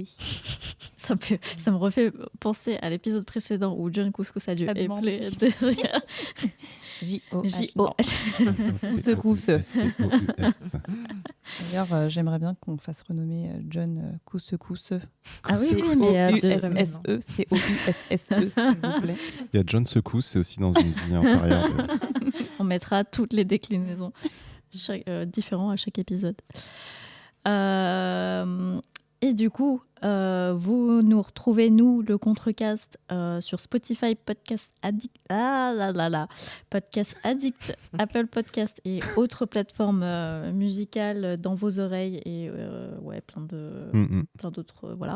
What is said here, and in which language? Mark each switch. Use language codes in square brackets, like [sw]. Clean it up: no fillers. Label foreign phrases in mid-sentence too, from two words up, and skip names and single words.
[fr] Ça me refait penser à l'épisode précédent où John Couscous a dû épeler derrière. J-O-H. Cousse. D'ailleurs, j'aimerais bien qu'on fasse renommer John Cousse. Ah oui, mais U-S-S-E, C-O-U-S-S-E, s'il vous plaît. Il y a John Secousse, c'est aussi dans une vie intérieure. On mettra toutes les déclinaisons différentes à chaque épisode. Et du coup, vous nous retrouvez, nous, le Contrecast, sur Spotify, Podcast Addict, Podcast Addict, Apple Podcast et autres plateformes musicales dans vos oreilles et plein d'autres, voilà.